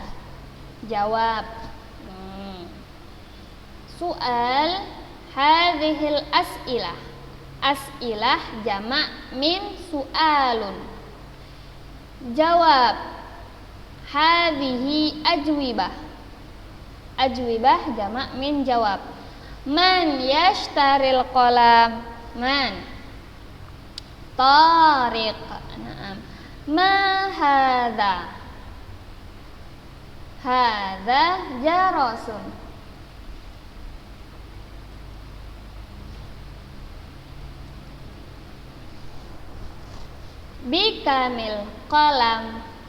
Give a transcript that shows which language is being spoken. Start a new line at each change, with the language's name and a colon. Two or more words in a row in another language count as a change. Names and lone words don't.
Arabic: جواب. سؤال هذه الأسئلة. أسئلة جمع من سؤال. جواب هذه أجوبة. أجوبة جمع من جواب. من يشتري القلم؟ من. طارق. نعم. ما هذا? هذا جرس. بكم القلم.